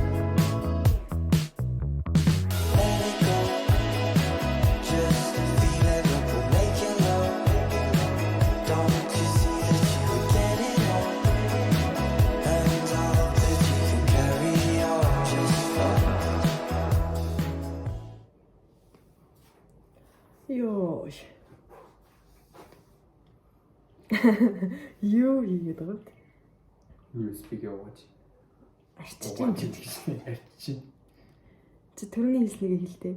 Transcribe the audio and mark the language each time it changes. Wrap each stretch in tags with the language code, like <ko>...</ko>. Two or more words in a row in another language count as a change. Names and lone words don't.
<en>Let it go. Just feel it up and make it low. Don't you see that you are getting on? And I hope that you can carry on just fine.</en> <mn>Ёо. Юу хийгээд байгаа вэ? USB-г явуугач. Арчиж юм чи. Арчиж. Чи төрний хэлснийг хэлтэй.</mn>